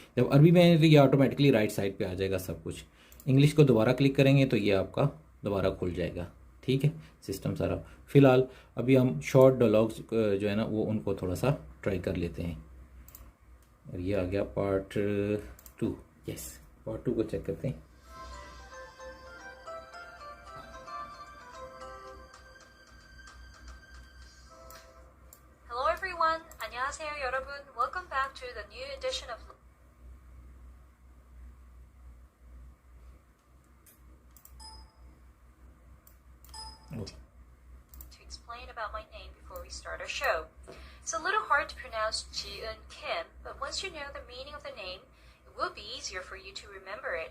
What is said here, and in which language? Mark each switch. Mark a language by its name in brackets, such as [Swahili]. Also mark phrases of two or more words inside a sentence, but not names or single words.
[Hindi] जब अरबी में है तो ये ऑटोमेटिकली [English] right side [Hindi] पे आ जाएगा सब कुछ। इंग्लिश को दोबारा क्लिक करेंगे तो ये आपका दोबारा खुल जाएगा। ठीक है, सिस्टम सारा। फ़िलहाल अभी हम [English] short dialogs [Hindi] जो है ना वो उनको थोड़ा सा ट्राई कर लेते हैं। और ये आ गया पार्ट 2। [English] yes, part [Hindi] 2 को चेक करते हैं। [Korean] 안녕하세요 여러분. [English] Welcome back to the new edition of to explain about my name before we start our show. It's a little hard to pronounce Ji-eun Kim, but once you know the meaning of the name, it will be easier for you to remember it.